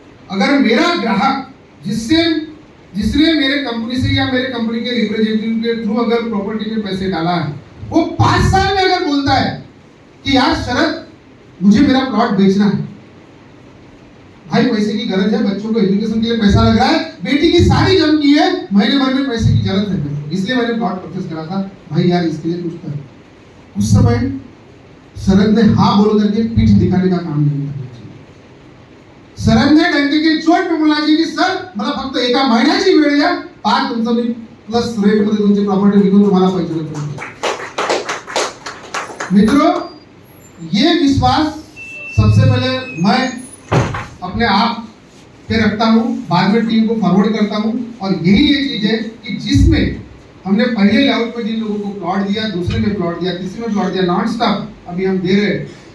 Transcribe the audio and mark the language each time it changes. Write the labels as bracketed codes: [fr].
[hi] अगर मेरा ग्राहक जिसने मेरे कंपनी से या मेरे कंपनी के रिप्रेजेंटेटिव के थ्रू अगर प्रॉपर्टी में पैसे डाला है, वो 5 साल में अगर बोलता है कि यार शरद मुझे मेरा प्लॉट बेचना है, भाई पैसे की गरज है, बच्चों को एजुकेशन के लिए पैसा लग रहा है, बेटी की शादी जम की है, महीने भर में पैसे की जरूरत है, इसलिए मैंने प्लॉट परचेस करा था, भाई यार इसके लिए कुछ कर। उस समय शरद ने हाँ बोल करके पीठ दिखाने का काम नहीं करना चाहिए। शरद ने डंके की चोट पे बोलना चाहिए कि [mr] सर मला फक्त एका महिन्याची वेळ द्या, पाच तुमचं मी प्लस रेट मध्ये तुमची प्रॉपर्टी विकून तुम्हाला पैसे देतो। [hi] मित्रों ये विश्वास सबसे पहले मैं अपने आप पे रखता हूँ, बाद में टीम को फॉरवर्ड करता हूँ। और यही ये चीज है कि जिसमें हमने पहले लेआउट पे जिन लोगों को प्लॉट दिया, दूसरे में प्लॉट दिया, तीसरे में प्लॉट दिया, नॉन स्टॉप अभी हम दे रहे हैं।